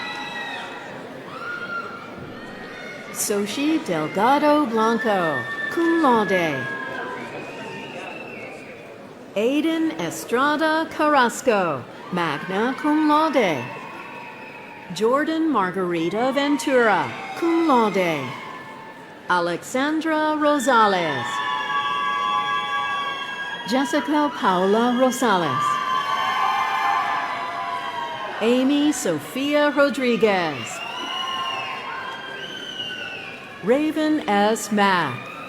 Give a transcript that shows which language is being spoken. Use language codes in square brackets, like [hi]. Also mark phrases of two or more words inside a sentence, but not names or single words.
[en] Soshi Delgado Blanco, [la] cum laude. [en] Aiden Estrada Carrasco, [la] magna cum laude. [en] Jordan Margarita Ventura, [la] cum laude. [en] Alexandra Rosales. Jessica Paula Rosales. Amy Sofia Rodriguez. Raven S. Mack.